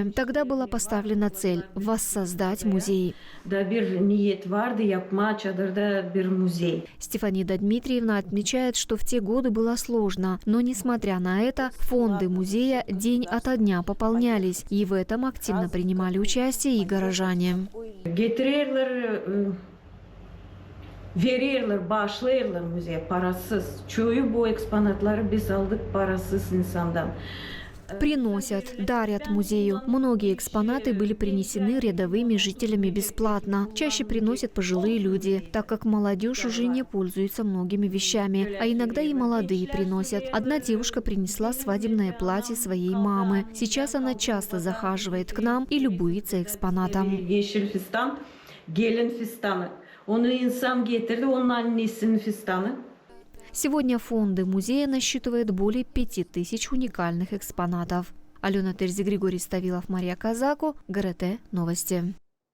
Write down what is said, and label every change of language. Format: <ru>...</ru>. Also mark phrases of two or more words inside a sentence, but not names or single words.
<ru>Тогда была поставлена цель – воссоздать музей. Стефанида Дмитриевна отмечает, что в те годы было сложно, но несмотря на это, фонды музея день ото дня пополнялись, и в этом активно принимали участие и горожане.</ru> <gag>Verirler, bağışlayırlar müzeye parasız. Çoğu bu eksponatları biz aldık parasız insandan.</gag> <ru>Приносят, дарят музею. Многие экспонаты были принесены рядовыми жителями бесплатно. Чаще приносят пожилые люди, так как молодежь уже не пользуется многими вещами, а иногда и молодые приносят. Одна девушка принесла свадебное платье своей мамы. Сейчас она часто захаживает к нам и любуется экспонатом.</ru> <gag>Yeşil fistan, gelin fistanı. Onu insan getirdi, onun annesinin fistanı.</gag> <ru>Сегодня фонды музея насчитывают более 5000 уникальных экспонатов. Алена Терзи, Григорий Ставилов, Мария Казаку, ГРТ Новости.</ru>